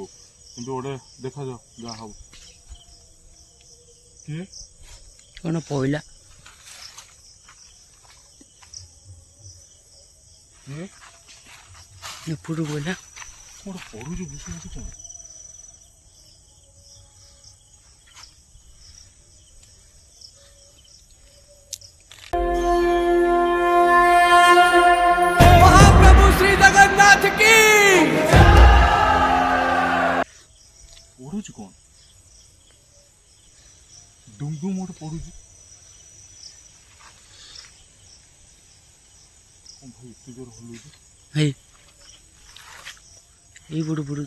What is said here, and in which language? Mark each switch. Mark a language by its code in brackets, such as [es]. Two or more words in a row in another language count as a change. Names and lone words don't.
[or] କିନ୍ତୁ ଗୋଟେ ଦେଖାଯାଉ ଯାହା ହବ। କିଏ କ'ଣ ପଇଲା? କିଏ ଏପଟୁ ପଇଲା। କ'ଣ ପଢ଼ୁଛୁ ବୁଝି ବୁଝି କ'ଣ? [hi] महाप्रभु श्री जगन्नाथ की [or] ପଢ଼ୁଛୁ କ'ଣ? ଡୁମ୍ ଡୁମ୍ ଗୋଟେ ପଢ଼ୁଛି। କ'ଣ ଭାଇ ଏତେ ଜୋର ହଲୁଛି? ହେଇ ଏଇପଟୁ ପଡୁଛି।